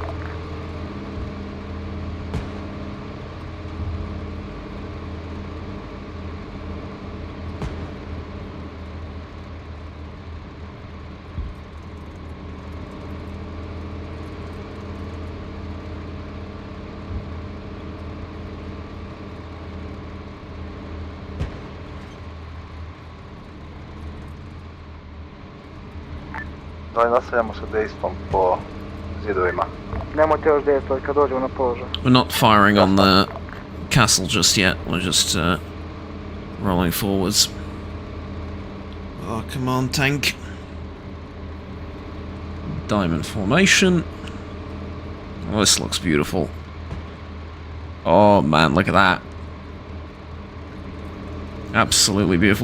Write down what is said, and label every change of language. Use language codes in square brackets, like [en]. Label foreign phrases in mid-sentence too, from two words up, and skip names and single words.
[sr] Da li nastavljamo sa dejstvom po zidovima? Nemojte još dejstvovati kad dođemo na položaj. [en] We're not firing on the castle just yet. We're just rolling forwards. Our command tank. Diamond formation. Oh, this looks beautiful. Oh man, look at that. Absolutely beautiful.